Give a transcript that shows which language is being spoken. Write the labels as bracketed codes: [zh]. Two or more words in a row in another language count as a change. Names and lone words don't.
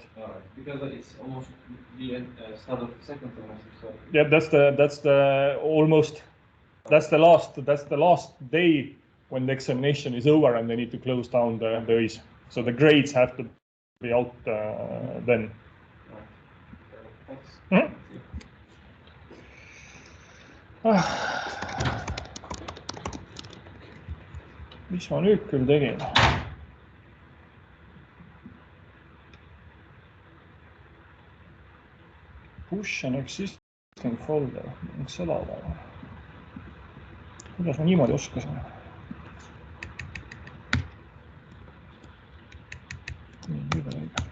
[en] All right, because it's almost the end, start of the second semester. So. Yeah, that's the last day when the examination is over and they need to close down the EIS. So the grades have to be out then. Thanks. [et] Mis ma nüüd küll tegin? [en] Push an existing folder, [et] seda või? Kuidas ma niimoodi oskasin? Nii, õige.